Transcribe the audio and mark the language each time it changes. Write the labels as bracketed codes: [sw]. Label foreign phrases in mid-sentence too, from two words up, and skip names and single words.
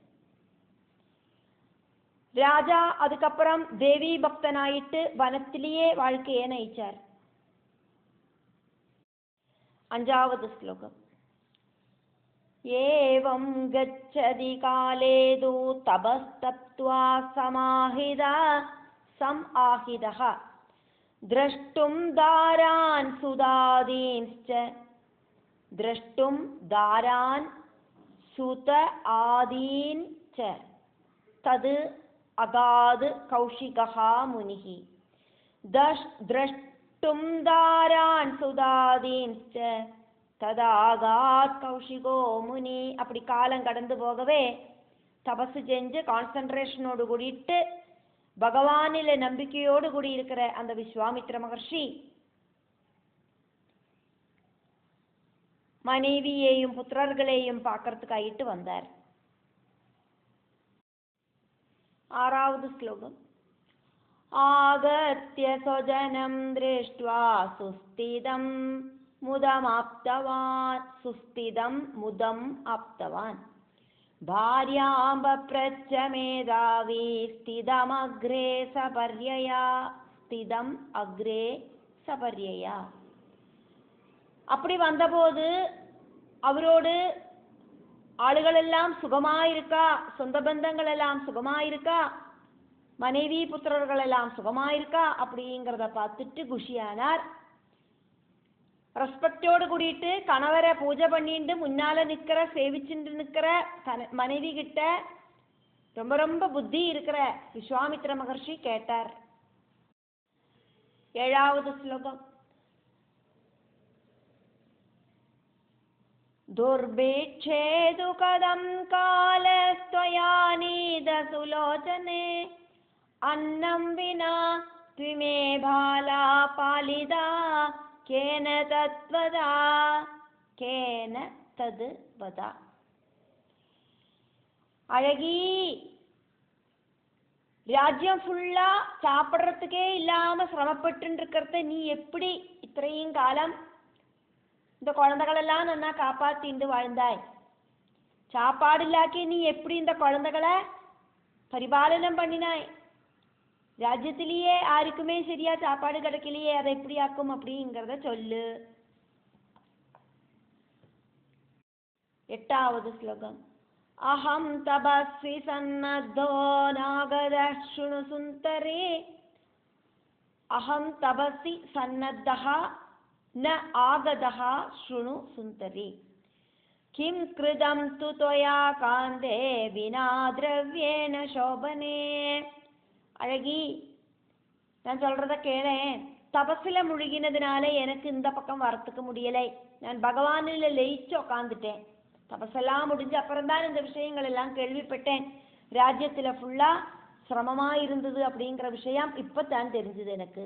[ta] ராஜா அதுக்கப்புறம் தேவி பக்தனாயிட்டு வனத்திலேயே வாழ்க்கையை நயிச்சார். 5வது ஸ்லோகம். [sa] एवं गच्छति कालेतु तपस्तप्त्वा समाहिता सम्आहितः. द्रष्टुं दारान् सुदादींश्च. द्रष्टुं दारान् सुत आदीन् च. तद् अगाद् कौशिकः मुनिः. द्रष्टुं दारान् सुदादींश्च तदागाத் कौशिको मुनि. [ta] அப்படி காலம் கடந்து போகவே தபசு செஞ்சு கான்சன்ட்ரேஷனோடு கூடிட்டு பகவானில நம்பிக்கையோடு கூடி இருக்கிற அந்த விஸ்வாமித்ர மகர்ஷி மனைவியையும் புத்திரர்களையும் பார்க்கறதுக்காயிட்டு வந்தார். 6வது ஸ்லோகம். [sa] आगत्य स्वजनं दृष्ट्वा सुस्थितं मुदम् आप्तवान् भार्यां पप्रच्छ मेधावी स्थितम् अग्रे सपर्यया. [ta] அப்படி வந்தபோது அவரோடு ஆளுகள் எல்லாம் சுகமாயிருக்கா, சொந்த பந்தங்கள் எல்லாம் சுகமாயிருக்கா, மனைவி புத்திரர்கள் எல்லாம் சுகமாயிருக்கா அப்படிங்கிறத பார்த்துட்டு குஷியானார். ரெஸ்பெக்டோடு கூடிட்டு கணவரை பூஜை பண்ணிட்டு முன்னால நிற்கிற சேவிச்சுட்டு நிற்கிற மனைவி கிட்ட ரொம்ப ரொம்ப புத்தி இருக்கிற விஸ்வாமித்ர மகர்ஷி கேட்டார். 7வது ஸ்லோகம். [sa] दुर्भिक्षेदु कदं कालस्त्वया नीदसुलोचने अन्नं विना त्विमे बाला पालिदा केन तद् वद. [ta] அழகி, ராஜ்யம் ஃபுல்லா சாப்பிட்றதுக்கே இல்லாம சிரமப்பட்டு இருக்கிறத நீ எப்படி இത്രയും காலம் இந்த குழந்தைகளெல்லாம் நன்னா காப்பாத்திண்டு வாழ்ந்தாய்? சாப்பாடில்லாக்கி நீ எப்படி இந்த குழந்தைகளை பரிபாலனம் பண்ணினாய்? ராஜ்யத்திலேயே யாருக்குமே சரியா சாப்பாடு கிடைக்கலையே, அதை எப்படி ஆக்கும் அப்படிங்கிறத சொல்லு. 8வது ஸ்லோகம். [sa] अहं तपस्वी सन्नत्तो नागतः शृणु सुन्तरे. अहं तपस्वी सन्नत्तः न आगतः शृणु सुन्तरे. किं कृतं तु त्वया कान्ते विना द्रव्येण शोभने. [ta] அழகி, நான் சொல்றத கேளேன். தபஸில் முழுகினதுனால எனக்கு இந்த பக்கம் வரத்துக்கு முடியலை. நான் பகவானில் லயிச்சு உக்காந்துட்டேன். தபஸெல்லாம் முடிஞ்ச அப்புறம்தான் இந்த விஷயங்கள் எல்லாம் கேள்விப்பட்டேன். ராஜ்யத்தில் ஃபுல்லாக சிரமமாக இருந்தது அப்படிங்கிற விஷயம் இப்போ தான் தெரிஞ்சது எனக்கு.